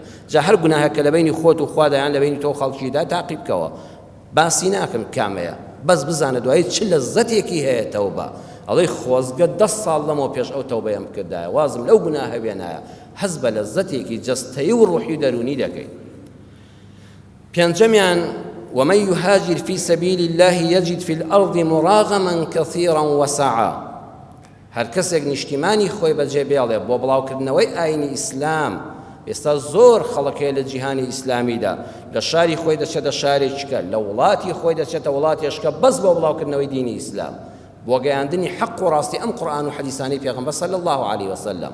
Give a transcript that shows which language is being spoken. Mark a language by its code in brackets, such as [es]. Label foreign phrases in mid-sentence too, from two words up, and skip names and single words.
[ckb] جا هەر گوناهەکە لە بینی خۆت و خوادایان لە بینی تۆ خەڵکیدا تاقیب بکەوە. باسی ناکەم کامەیە، بەس بزانە دوایی چ لەزەتێکی هەیە تەوبە. ئەڵێ خۆزگە 10 ساڵ لەمەوە پێش ئەو تەوبەیەم کردایە، وازم لەو گوناهە بێنایە، حەز بە لەزەتێکی جەستەیی و ڕوحی دەرونی دەکەیت. [ar] پێنجەمیان ومن يهاجر في سبيل الله يجد في الأرض مراغما كثيرا وسعا. [ckb] هەر کەسێک نیشتیمانی خۆی بەجێ بێڵێ بۆ بڵاوکردنەوەی ئاینی ئیسلام. ئێستا زۆر خەڵکەیە لە جیهانی ئیسلامیدا لە شاری خۆی دەچێتە شارێکیکە، لە وڵاتی خۆی دەچێتە وڵاتێشکە بەس بۆ بڵاوکردنەوەی دینی ئیسلام، بۆ گەیاندنی حەق و ڕاستی ئەم قورئان و حەدیثانەی پێغەمبەر [ar] صلی الله علیه وسلم.